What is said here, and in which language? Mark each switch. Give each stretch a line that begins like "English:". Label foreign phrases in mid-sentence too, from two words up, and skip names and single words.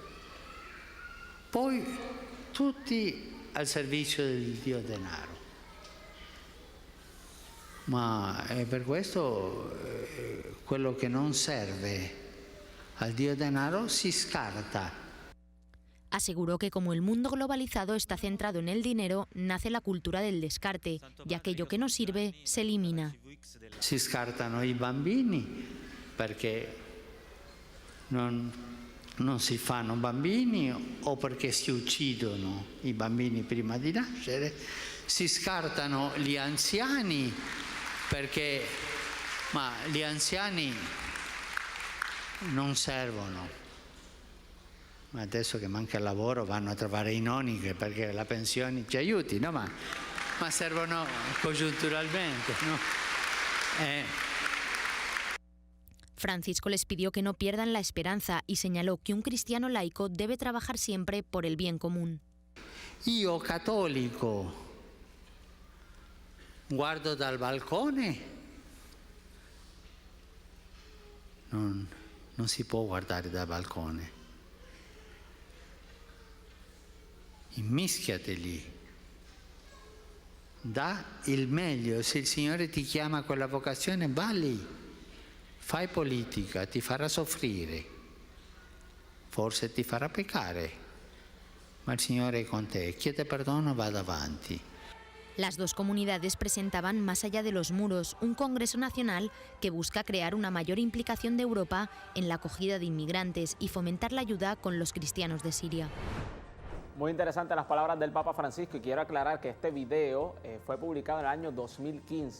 Italian: Poi tutti al servizio del Dio denaro. Ma è per questo quello che non serve al Dio denaro si scarta.
Spanish: Aseguró que como el mundo globalizado está centrado en el dinero, nace la cultura del descarte, y aquello que no sirve se elimina.
Italian: Si scartano i bambini perché non si fanno bambini o perché si uccidono i bambini prima di nascere, si scartano gli anziani perché gli anziani non servono. Ma adesso che manca il lavoro vanno a trovare i nonni perché la pensione ci aiuti, no? Ma servono congiunturalmente, no?
Spanish: Francisco les pidió que no pierdan la esperanza y señaló que un cristiano laico debe trabajar siempre por el bien común.
Italian: Io cattolico guardo dal balcone, non si può guardare dal balcone. Immischiati lì, dà il meglio. Se il Signore ti chiama a quella vocazione, va lì, fai politica, ti farà soffrire, forse ti farà peccare, ma il Signore è con te, chiede perdono, va avanti.
Spanish: Las dos comunidades presentaban Más allá de los muros, un congreso nacional que busca crear una mayor implicación de Europa en la acogida de inmigrantes y fomentar la ayuda con los cristianos de Siria. Muy interesantes las palabras del Papa Francisco, y quiero aclarar que este video fue publicado en el año 2015.